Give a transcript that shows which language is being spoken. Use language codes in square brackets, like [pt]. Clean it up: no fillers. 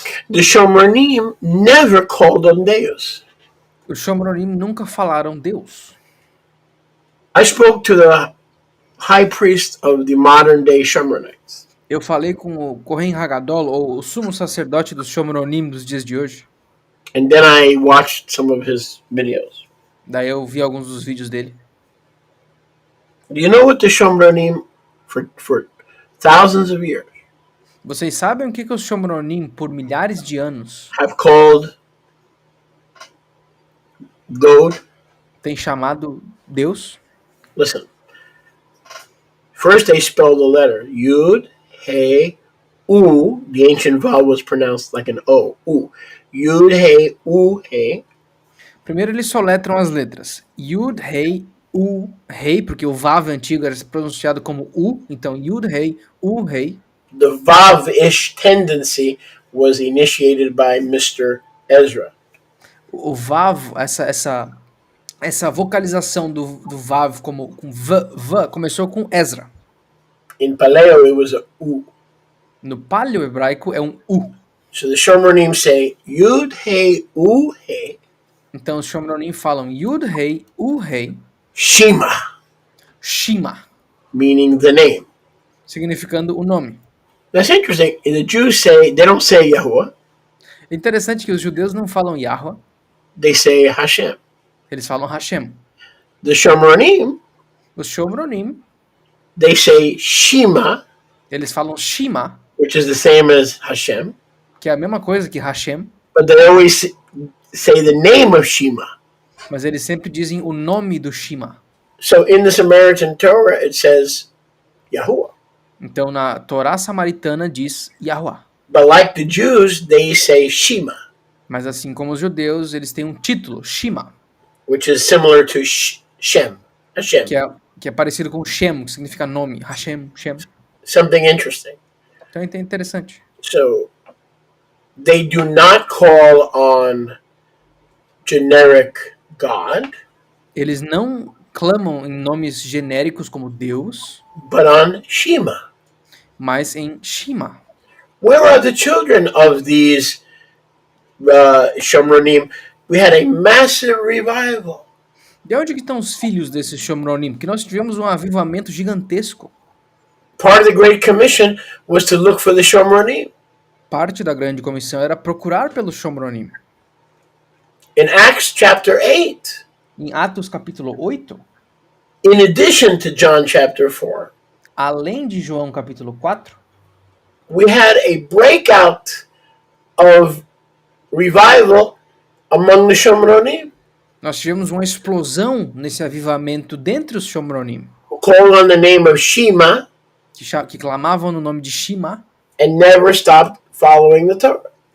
[en] The Shomronim never called on Deus. [pt] Os Shomronim nunca falaram Deus. [en] I spoke to the high priest of the modern day Shomronites. [pt] Eu falei com o Kohen Hagadol, ou o sumo sacerdote dos Shomronim dos dias de hoje. [en] And then I watched some of his videos. [pt] Daí eu vi alguns dos vídeos dele. [en] Do you know what the Shomronim for thousands of years [pt] Vocês sabem o que os Shomronim, por milhares de anos, [en] have called God? [pt] têm chamado Deus? [en] Listen. First they spell the letter Yud, He, U. The ancient vowel was pronounced like an O. U. Yud, He, U, He. [pt] Primeiro eles soletram as letras. Yud, Rei, U, Rei, porque o Vav antigo era pronunciado como U, então Yud, Rei, U, Rei. [en] The Vav-ish tendency was initiated by Mr. Ezra. [pt] O Vav, essa vocalização do Vav como com V, começou com Ezra. [en] In Paleo, it was a U. [pt] No paleo-hebraico é um U. [en] So the Shomronim say Yud, He, U, He. [pt] Então os Shomronim falam Yud, Rei, U, Rei. [he] Shema. Shema. [en] Meaning the name. [pt] Significando o nome. [en] That's interesting. The Jews say, they don't say Yahuwah. [pt] É interessante que os judeus não falam Yahweh, [en] They say Hashem. [pt] eles falam Hashem. [en] The Shomronim, [pt] Os Shomronim, [en] they say Shema, [pt] eles falam Shema, [en] which is the same as Hashem, [pt] que é a mesma coisa que Hashem, [en] but they always say the name of Shema. [pt] mas eles sempre dizem o nome do Shema. [en] So in the Samaritan Torah, it says Yahuwah. [pt] Então na Torá samaritana diz Yahweh. [en] But like the Jews, they say Shema, [pt] Mas assim como os judeus, eles têm um título, Shema, [en] which is similar to Shem, Hashem. [pt] que é parecido com Shem, que significa nome, Hashem, Shem. [en] Something interesting. [pt] Então é interessante. [en] So they do not call on generic God, [pt] Eles não clamam em nomes genéricos como Deus, [en] but on Shema. [pt] mas em Shema. [en] Where are the children of these Shomronim? We had a massive revival. [pt] De onde que estão os filhos desses Shomronim? Porque nós tivemos um avivamento gigantesco. [en] Part of the Great Commission was to look for the Shomronim. [pt] Parte da grande comissão era procurar pelos Shomronim. [en] In Acts chapter 8, [pt] Em Atos capítulo 8, [en] in addition to John chapter 4, [pt] além de João capítulo 4, [en] we had a breakout of revival among the Shomronim, [pt] nós tivemos uma explosão nesse avivamento dentre os Shomronim, [en] who called on the name of Shema [pt] que clamavam no nome de Shema [en] and never stopped following the Torah.